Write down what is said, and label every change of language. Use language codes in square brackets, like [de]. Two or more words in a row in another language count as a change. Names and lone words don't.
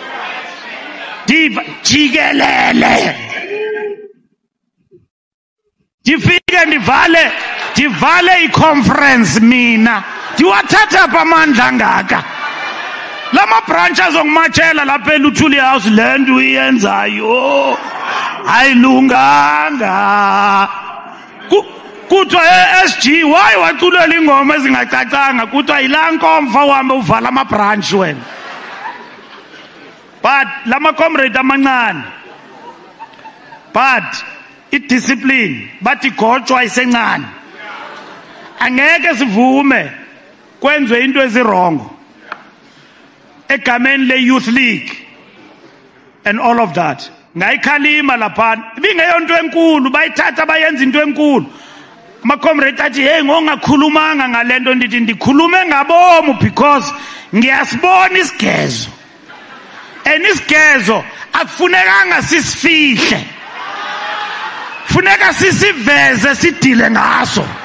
[zu] Jikelele. Difike divale iconference mina. Diwathatha pha amandla ngaka. Lama branches ongimachela lapha eLuthuli House land uyenzayo. Ayilunganga. kuthiwa SG why waculela ingoma ezingacacanga kuthiwa yilaa nkomfa uhambe uvala amabranch wena. But lama comrade amancane, but i-discipline bathi igotshwa isencane. Angeke sivume kwenziwe into ezirongo egameni le-Youth League [en] and all of that. [zu] Ngayikhalima laphana ibingeyonto enkulu, bayithatha bayenza into enkulu. Ama-comrade athi hey ngongakhulumanga ngale nto, ndithi ndikhulume ngabomu because ngiyasibona isigezo, and isigezo akufunekanga sisifihle, funeka sisiveze sidile ngaso.